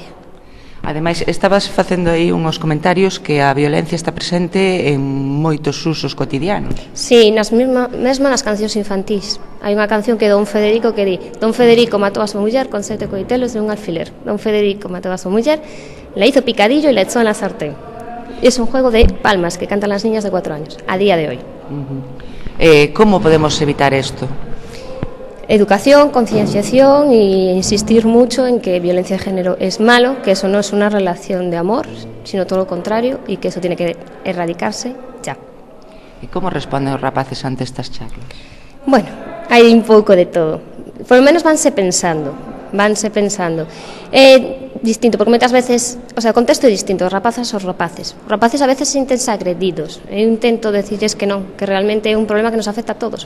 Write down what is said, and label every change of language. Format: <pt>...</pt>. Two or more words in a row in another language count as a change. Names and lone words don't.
<gl>Ademais, estabas facendo aí uns comentarios que a violencia está presente en moitos usos cotidianos. Sí, mesmo nas cancións infantís. Hai unha canción que Don Federico que di: Don Federico matou a súa muller con 7 coitelos de un alfiler. Don Federico matou a súa muller,</gl> <es>la hizo picadillo y la echó en la sartén. Es un juego de palmas que cantan las niñas de 4 años, a día de hoy.</es> <gl>Como podemos evitar isto?</gl> <es>Educación, concienciación e insistir mucho en que violencia de género es malo, que eso no es una relación de amor, sino todo lo contrario, y que eso tiene que erradicarse ya.</es> <gl>E como responden os rapaces ante estas charlas? Bueno, hai un pouco de todo.</gl> <es>Por lo menos</es> <gl>vanse pensando. É distinto, porque moitas veces,</gl> <es>o sea,</es> <gl>o contexto é distinto, os rapazas aos rapaces. Os rapaces a veces sintense agredidos. Eu intento decirles que non, que realmente é un problema que nos afecta a todos.</gl>